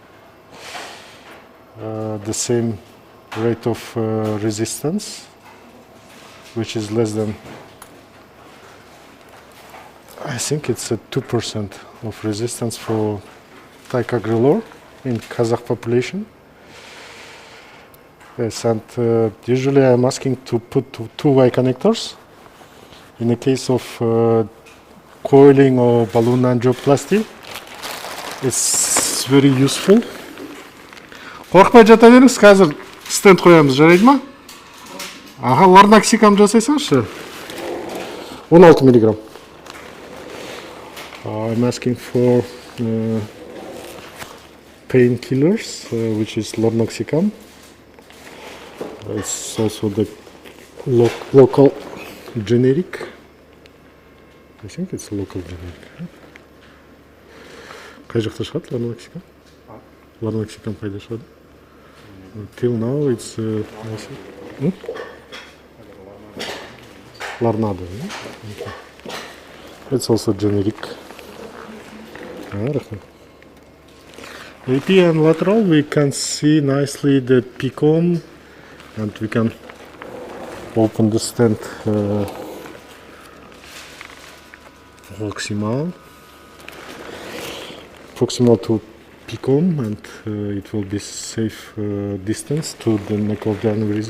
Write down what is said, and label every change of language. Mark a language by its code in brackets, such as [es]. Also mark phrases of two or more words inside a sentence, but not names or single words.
[en] the same rate of resistance, which is less than, I think it's a 2% of resistance for ticagrelor in Kazakh population. Yes, and usually I'm asking to put two Y connectors. In the case of coiling or balloon angioplasty, it's very useful. [kk] Қорқпай жата беріңіз, қазір стенд қоямыз, жарайды ма? Аға, ларноксикам жасайсаңызшы. 16 миллиграмм. [en] I'm asking for painkillers, which is lornoxicam. It's also the local generic. I think it's a local generic. [kk] Қай жақта шығады лорноксикам? Лорноксикам қайда шығады? [en] Till now it's Larnado. Okay. It's also generic. AP and lateral, we can see nicely the PCOM, and we can open the stent proximal to PCOM, and it will be safe distance to the neck of the aneurysm.